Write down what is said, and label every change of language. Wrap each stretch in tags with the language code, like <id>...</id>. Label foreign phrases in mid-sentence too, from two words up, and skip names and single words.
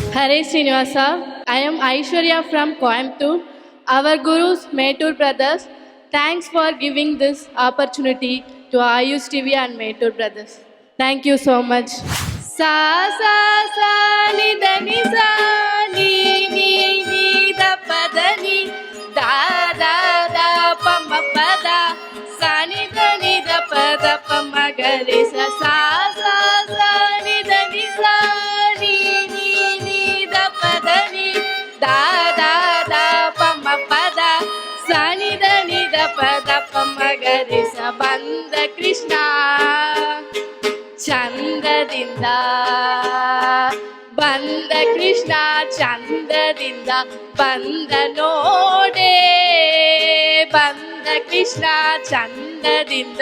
<en>Hare Srinivasa. I am Aishwarya from Coimbatore. Our gurus, Metur Brothers, thanks for giving this opportunity to Ayush TV and Metur Brothers. Thank you so much. Sa sa sa ni da ni sa ni ni ni da pa da ni da da da pa ma pa da sa ni da pa ma ga re sa sa sa sa ni da ni sa ni ni ni da pa da ni da da da pa ma pa da sa ni da pa ma ga re sa</en> <kn>ಬಂದ ಕೃಷ್ಣ ಚಂದದಿಂದ ಬಂದ ಕೃಷ್ಣ ಚಂದದಿಂದ ಬಂದ ನೋಡೆ ಬಂದ ಕೃಷ್ಣ ಚಂದದಿಂದ</kn>